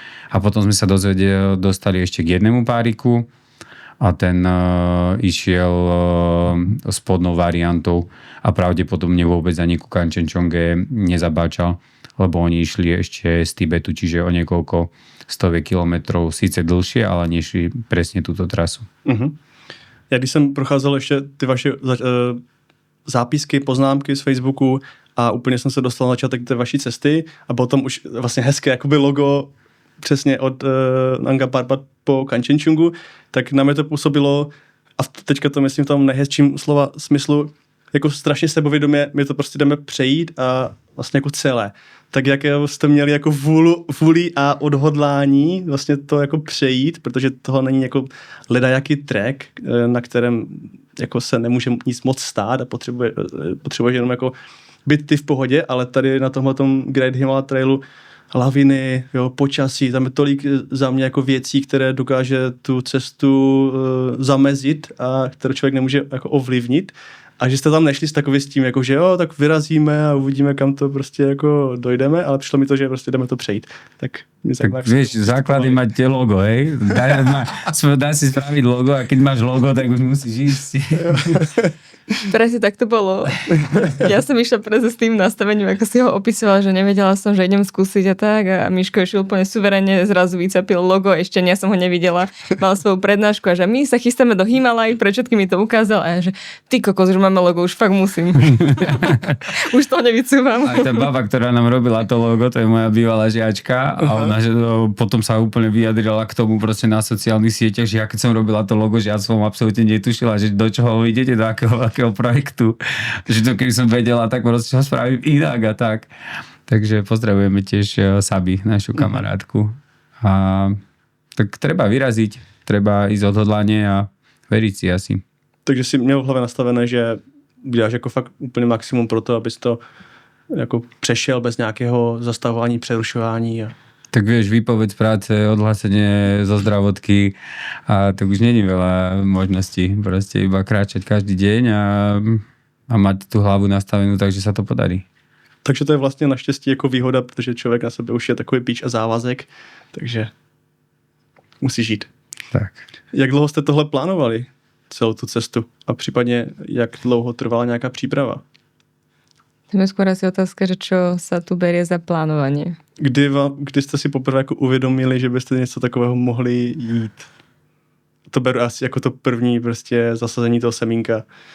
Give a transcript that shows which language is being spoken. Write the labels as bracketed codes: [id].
[sk] A potom sme sa dostali ešte k jednému páriku a ten išiel spodnou variantou a pravdepodobne vôbec ani ku Kanchenjunge nezabáčal, lebo oni išli ešte z Tibetu, čiže o niekoľko stoviek kilometrov, síce dlhšie, ale nešli presne túto trasu. [cs] Já když jsem procházel ještě ty vaše zápisky, poznámky z Facebooku a úplně jsem se dostal na začátek té vaší cesty a bylo tam už vlastně hezké jakoby logo přesně od Nanga Parbat po Kanchenjungu, tak na mě to působilo, a teďka to myslím v tom nejhezčím slova smyslu, jako strašně sebovědomě, my to prostě jdeme přejít a vlastně jako celé. Tak jak jste měli jako vůli a odhodlání vlastně to jako přejít, protože toho není jako ledajaký track, na kterém jako se nemůže nic moc stát a potřebuje jenom jako být ty v pohodě, ale tady na tomhletom Great Himalaya Trailu laviny, jo, počasí, tam je tolik za mě jako věcí, které dokáže tu cestu zamezit a které člověk nemůže jako ovlivnit. A že jste tam nešli s takovým s tím, jako že jo, tak vyrazíme a uvidíme, kam to prostě jako dojdeme, ale přišlo mi to, že prostě jdeme to přejít. Tak [sk] vieš, základy mať tie logo, hej? Dá si spraviť logo a keď máš logo, tak už musíš ísť. Presne tak to bolo. Ja som išla presne s tým nastavením, ako si ho opisovala, že nevedela som, že idem skúsiť a tak. A Miško išiel úplne suverene, zrazu vycapil logo, ešte ja som ho nevidela. Mal svoju prednášku a že my sa chystáme do Himalaj, pre všetky mi to ukázal a ja, že ty kokos, už máme logo, už fakt musím. Už to nevycúvam. Aj tá baba, ktorá nám robila to logo, to je moja bývalá žiačka a ona že potom sa úplne vyjadrila k tomu proste na sociálnych sieťach, že ja keď som robila to logo, že ja som absolútne netušila, že do čoho idete, do akého projektu. Že to keby som vedela, tak proste ho spravím inak a tak. Takže pozdravujeme tiež Sabi, našu kamarátku. A tak treba vyraziť, treba ísť odhodlanie a veriť si asi. [cs] Takže si měl v hlavě nastavené, že uděláš jako fakt úplně maximum pro to, abys to jako přešel bez nějakého zastavování, přerušování. [sk] Tak vieš, výpoveď z práce, odhlásenie zo zdravotky a tak už není veľa možností. Proste iba kráčať každý deň a mať tú hlavu nastavenú, takže sa to podarí. [cs] Takže to je vlastně naštěstí jako výhoda, protože člověk na sebe už je takový píč a závazek, takže musí žít. Tak. Jak dlouho jste tohle plánovali, celou tu cestu? A případně, jak dlouho trvala nějaká příprava? [sk] To je skôr asi otázka, že čo sa tu berie za plánovanie. [cs] Kdy jste si poprvé jako uvědomili, že byste něco takového mohli jít? To beru asi jako to první prostě zasazení toho semínka.